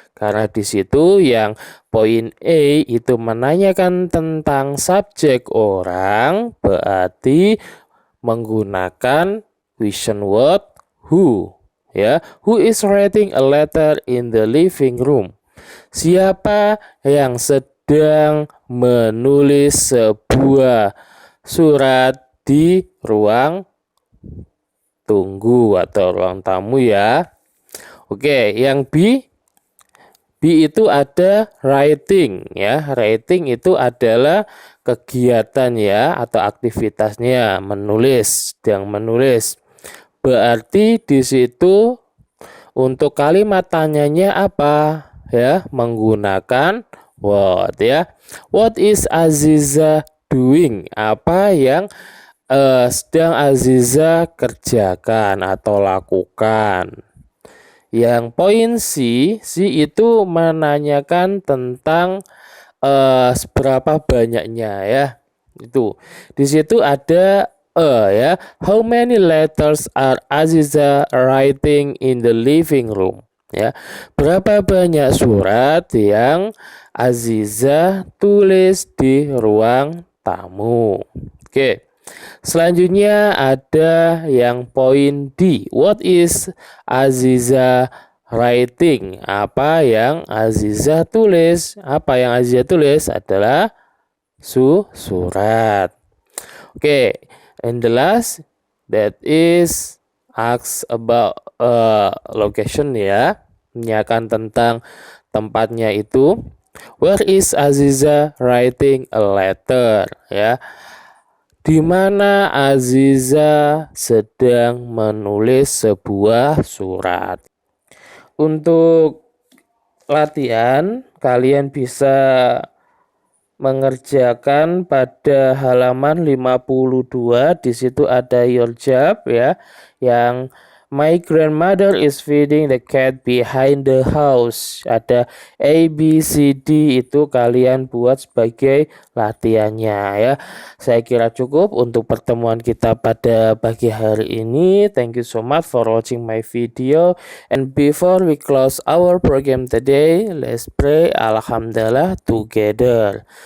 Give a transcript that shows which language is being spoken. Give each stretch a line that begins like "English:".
Indonesian: Karena di situ yang poin E itu menanyakan tentang subjek orang, berarti menggunakan question word who, ya.
English: Who is writing a letter in the living room?
Indonesian: Siapa yang sedang menulis sebuah surat di ruang tunggu atau ruang tamu, ya. Oke, yang B itu ada writing, ya. Writing itu adalah kegiatan, ya, atau aktivitasnya menulis, sedang menulis. Berarti di situ untuk kalimat tanyanya apa, ya?
English: Menggunakan what, ya. What is Aziza doing?
Indonesian: Apa yang sedang Aziza kerjakan atau lakukan? Yang poin C itu menanyakan tentang seberapa banyaknya, ya. Itu di situ ada ya.
English: How many letters are Aziza writing in the living room?
Indonesian: Ya. Berapa banyak surat yang Aziza tulis di ruang tamu? Oke. Selanjutnya ada yang poin D.
English: What is Aziza writing?
Indonesian: Apa yang Aziza tulis? Apa yang Aziza tulis adalah surat.
English: Oke, and the last that is ask about location, ya.
Indonesian: Menanyakan tentang tempatnya itu.
English: Where is Aziza writing a letter, ya.
Indonesian: Di mana Aziza sedang menulis sebuah surat. Untuk latihan, kalian bisa mengerjakan pada halaman 52. Di situ ada
English: your job, ya, yang my grandmother is feeding the cat behind the house.
Indonesian: Ada A, B, C, D, itu kalian buat sebagai latihannya, ya. Saya kira cukup untuk pertemuan kita pada pagi hari ini.
English: Thank you so much for watching my video. And before we close our program today, let's pray Alhamdulillah together.